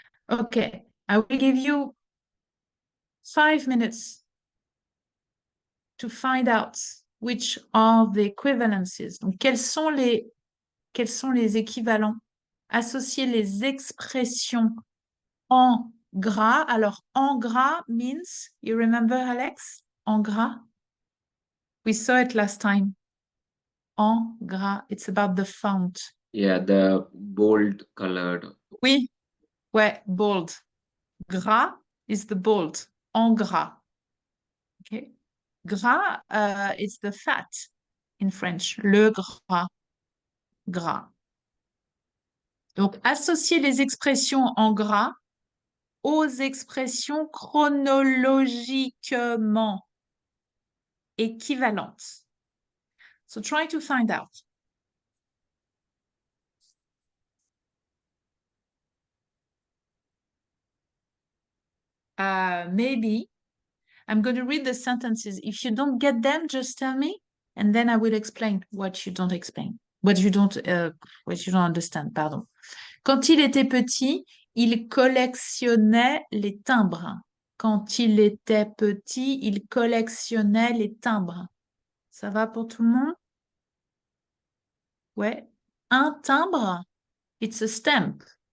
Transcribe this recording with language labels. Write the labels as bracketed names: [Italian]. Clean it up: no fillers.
[English] Okay, I will give you 5 minutes to find out which are the equivalences. [French] Donc, quels sont les équivalents? Associer les expressions en gras. Alors, en gras [English] means, you remember, Alex? En gras? We saw it last time. En gras, it's about the font. Yeah, the bold colored. [French] Oui, ouais, [English] bold. Gras is the bold. En gras. Okay. Gras, it's the fat in French. [French] Le gras. Gras. Donc, associer les expressions en gras aux expressions chronologiquement équivalentes. [English] So try to find out. Maybe I'm going to read the sentences. If you don't get them, just tell me, and then I will explain what you don't explain, what you don't understand. [French] Pardon. Quand il était petit, il collectionnait les timbres. Quand il était petit, il collectionnait les timbres. Ça va pour tout le monde? Ouais. Un timbre, [English] it's a stamp.